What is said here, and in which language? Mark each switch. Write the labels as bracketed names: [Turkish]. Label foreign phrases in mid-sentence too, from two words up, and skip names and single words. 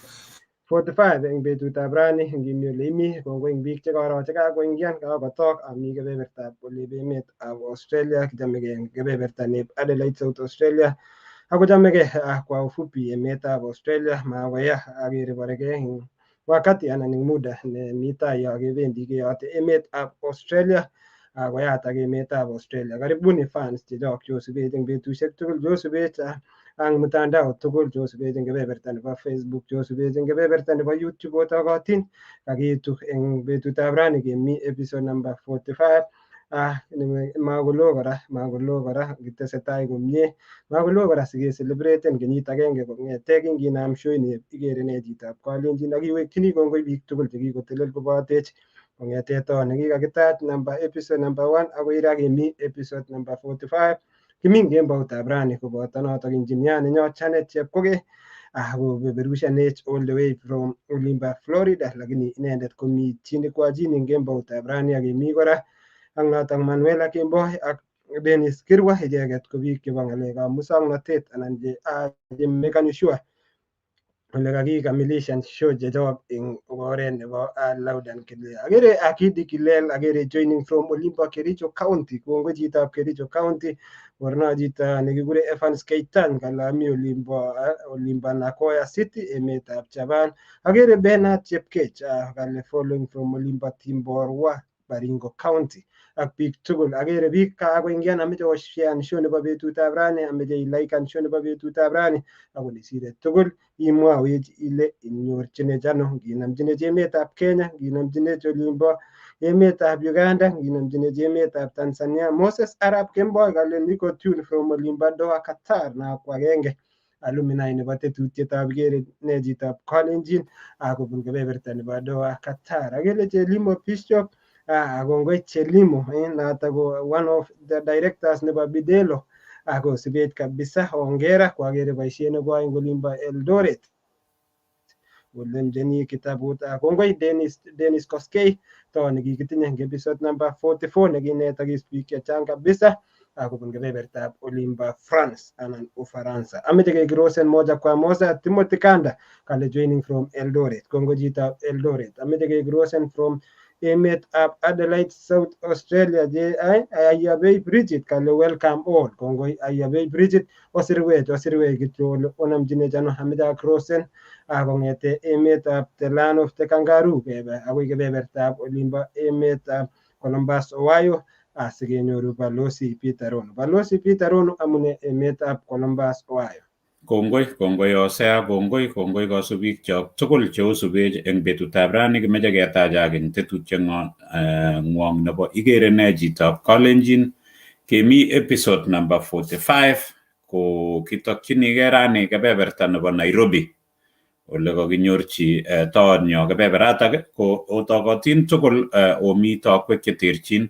[Kalenjin] 45 eng betutab rani ngimi ole imi kongoi eng biik chekaro chekakoingian kakotok ami kebebertab olep emetab Australia kichamegei eng kebeberta nep Adelaide South Australia akochamegei [Swahili] kwa ufupi [Kalenjin] emetab Australia makoya akere borekei eng wakati anan eng muda nemi tai yo kebendi keyote emetab Australia koyatak emetab Australia. Karibuni fans chechok chosubech eng betusiek tugul chosubech ang mtandao tugul chosubech eng kebeberta nebo Facebook chosubech eng kebeberta nebo YouTube otokotin kakiitu eng betutab rani kemi [English] episode number 45 [Kalenjin] makolo kora kitesetai komie makolo kora sikeselebreten kenyit agenge kong'ete kinginam show ini ikere ne Chitab Kalenjin akiwekchini kongoi biik tugul chekikotelel kobotech kong'ete taon nekikakitach [English] episode number 1 [Kalenjin] akoi ra kemi [English] episode number 45 [Kalenjin] kimi eng kemboutab rani koboto notok engineer nenyo Janet Chepkogei kopeperushanech [English] all the way from [Kalenjin] olimbo Florida lakini inendet komi [Swahili] chini kwa chini [Kalenjin] eng kemboutab rani akemi kora ak notok Manuela Kemboi ak Dennis Kirwa icheket ko biik chebo ng'alekab musongnotet anan che makani sure ole kakikamilishan show chechok eng oret nebo [English] loud and clear. [Kalenjin] Akere Akidi Kilel akere [English] joining from [Kalenjin] olimbo Kericho County kongoi Chitab Kericho County korno chito nekikure Evans Keitan kale ami olimbo Nagoya City emetab Japan. Akere Bernard Chepkech kale [English] following from [Kalenjin] olimbo Timborwa Baringo County ak biik tugul akere biik kakoingian ameche koshean show nebo betutab rani ameche ilaikan show nebo betutab rani akole sire tugul imwawech ile inyorchinech ano nginomchinech emetab Kenya nginomchinech olimbo emetab Uganda nginomchinech emetab Tanzania. Moses Arap Kemboi kale niko [English] tune from [Kalenjin] olimbo Doha Qatar na ko agenge alumni nebo tetutietab ikere ne Chitab Kalenjin kobun kebeberta nebo Doha Qatar. Akele Jelimo Bishop kongoi Jelimo notok ko [English] one of the directors [Kalenjin] nebo Bidelo kosibech kabisa [Swahili] hongera kwa [Kalenjin] akere boisiet nekoai eng olimbo Eldoret olemcheni kitabut kongoi Dennis Koskei to nekikitinye eng [English] episode number 44 [Kalenjin] nekinetokis biik chechang kabisa kobun kebebertab olimbo France anan Ufaransa. Ameche kekirosen [Swahili] moja kwa moja [Kalenjin] Timothy Kanda kale [English] joining from [Kalenjin] Eldoret kongoi Chitab Eldoret. Ameche kekirosen from emetab Adelaide South Australia Ayabei Bridget kale [English] welcome all [Kalenjin] kongoi Ayabei Bridget osirwech kityo ole onamchinech ano ameche akrosen kong'ete emetab [English] the land of the kangaroo [Kalenjin] kebe akoi kebebertab olimbo emetab Columbus Ohio sikenyoru Balozi Peter Rono. Balozi Peter Rono amune emetab Columbus Ohio. Kongoi Osea, kongoi kasubik chok tugul cheosubech eng betutab rani kimeche ketachak eng tetutieng'wong nebo ikere ne Chitab Kalenjin kemi [English] episode number 45 [Kalenjin] ko kitokchinigei rani kebeberta nebo Nairobi ole kakinyorchi taonyo kebeberatak ko otokotin tugul omi tokwek cheterchin.